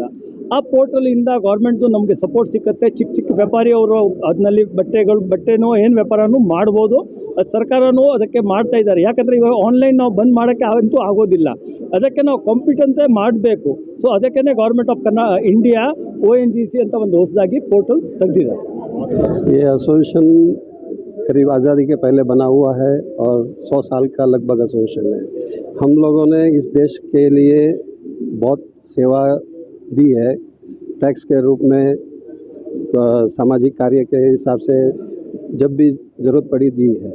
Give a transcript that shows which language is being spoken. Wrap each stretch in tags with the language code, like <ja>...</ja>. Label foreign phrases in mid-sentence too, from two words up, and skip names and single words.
<kn>ಆ ಪೋರ್ಟಲಿಂದ ಗೌರ್ಮೆಂಟ್ದು ನಮಗೆ ಸಪೋರ್ಟ್ ಸಿಕ್ಕತ್ತೆ. ಚಿಕ್ಕ ಚಿಕ್ಕ ವ್ಯಾಪಾರಿ ಅವರು ಅದರಲ್ಲಿ ಬಟ್ಟೆನೋ ಏನು ವ್ಯಾಪಾರನೂ ಮಾಡ್ಬೋದು. ಅದು ಸರ್ಕಾರನೂ ಅದಕ್ಕೆ ಮಾಡ್ತಾ ಇದ್ದಾರೆ. ಯಾಕಂದರೆ ಇವಾಗ ಆನ್ಲೈನ್ ನಾವು ಬಂದ್ ಮಾಡೋಕ್ಕೆ ಅಂತೂ ಆಗೋದಿಲ್ಲ. ಅದಕ್ಕೆ ನಾವು ಕಾಂಪಿಟೆನ್ಸೇ ಮಾಡಬೇಕು. ಸೊ ಅದಕ್ಕೇ ಗೌರ್ಮೆಂಟ್ ಆಫ್ इंडिया ONGC ಅಂತ ಒಂದು ಹೊಸದಾಗಿ ಪೋರ್ಟಲ್ ತೆಗೆದಿದ್ದಾರೆ.</kn> <hi>ये एसोसिएशन करीब आज़ादी के पहले बना हुआ है और 100 साल का लगभग एसोसिएशन है। हम लोगों ने इस देश के लिए बहुत सेवा दी है, टैक्स के रूप में, सामाजिक कार्य के हिसाब से जब भी ज़रूरत पड़ी दी है।</hi>